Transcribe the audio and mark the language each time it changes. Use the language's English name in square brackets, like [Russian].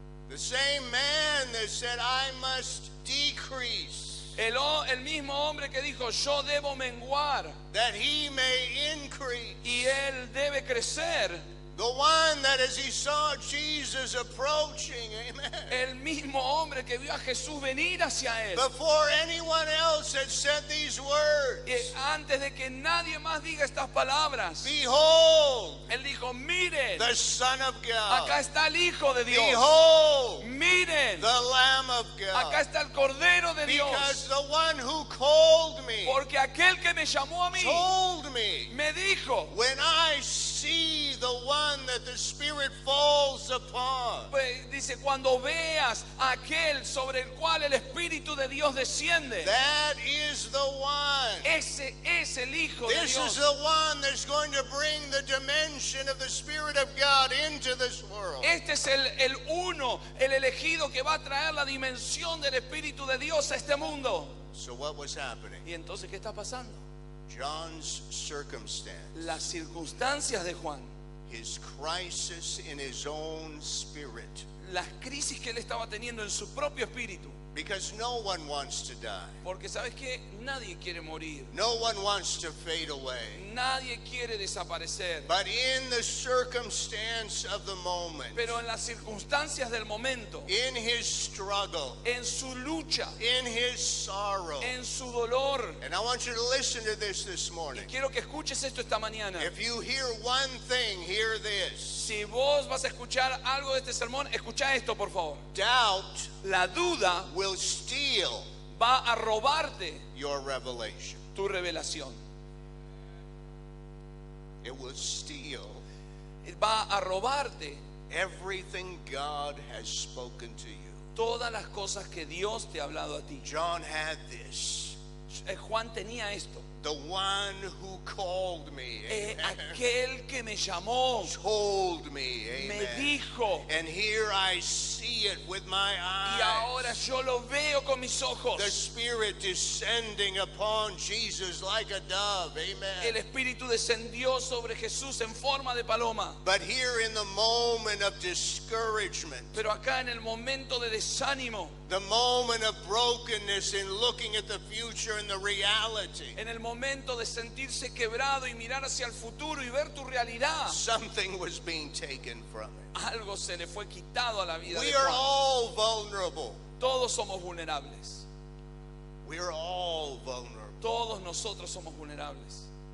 [English] The same man that said, I must decrease, [Spanish] El mismo hombre que dijo: yo debo menguar [English] that he may increase. [Spanish] y él debe crecer. [English] The one that as he saw Jesus approaching, amen, [Spanish] El mismo hombre que vio a Jesús venir hacia él. [English] before anyone else had said these words, [Spanish] Y antes de que nadie más diga estas palabras, [English] behold, [Spanish] él dijo: miren, [English] the Son of God. [Spanish] acá está el Hijo de Dios. [English] Behold, [Spanish] Miren, [English] the Lamb of [Spanish] acá [English] God. [Spanish] está el Cordero de [English] Because [Spanish] Dios. [English] the one who called me [Spanish] Porque aquel que me llamó a mí [English] told me, [Spanish] me dijo, [English] when I see the one that the Spirit falls upon, [Spanish] dice, cuando veas a aquel sobre el cual el Espíritu de Dios desciende, [English] that is the one. [Spanish] ese es el Hijo de [English] This is [Spanish] Dios. [English] the one that's going to bring the dimension of the Spirit of God into this world. [Spanish] Este es el uno, el elegido que va a traer la dimensión del Espíritu de Dios a este mundo. [English] So what was happening? [Spanish] ¿Y entonces qué está pasando? [English] John's circumstance, [Spanish] Las circunstancias de Juan, [English] his crisis in his own spirit, [Spanish] las crisis que él estaba teniendo en su propio espíritu. [English] because no one wants to die. [Spanish] Porque ¿sabes qué? Nadie quiere morir. [English] No one wants to fade away. [Spanish] Nadie quiere desaparecer. [English] But in the circumstance of the moment, [Spanish] Pero en las circunstancias del momento, [English] in his struggle, [Spanish] en su lucha, [English] in his sorrow, [Spanish] en su dolor. [English] and I want you to listen to this morning. [Spanish] Quiero que escuches esto esta mañana. [English] If you hear one thing, hear this. [Spanish] Si vos vas a escuchar algo de este sermón, escucha esto, por favor. [English] Doubt [Spanish] La duda [English] will steal [Spanish] va a robarte [English] your revelation. [Spanish] tu revelación. [English] It will steal [Spanish] Va a robarte [English] everything God has spoken to you. [Spanish] todas las cosas que Dios te ha hablado a ti. [English] John had this. [Spanish] Juan tenía esto. [English] The one who called me, [Spanish] aquel que me llamó, [English] told me, [Spanish] me [English] amen. [Spanish] dijo, [English] And here I see it with my [Spanish] y [English] eyes. [Spanish] ahora yo lo veo con mis ojos. [English] The Spirit descending upon Jesus like a dove, [Spanish] El [English] amen. [Spanish] Espíritu descendió sobre Jesús en forma de paloma. [English] But here in the moment of discouragement, [Spanish] Pero acá en el momento de desánimo, [English] the moment of brokenness in looking at the future and the reality, [Spanish] en el momento de sentirse quebrado y mirar hacia el futuro y ver tu realidad, [English] something was being taken from it. [Spanish] algo se le fue quitado a la vida de [English] We are [Spanish] Juan. [English] all vulnerable. [Spanish] Todos somos vulnerables. [English] We are all vulnerable. [Spanish] Todos nosotros somos vulnerables.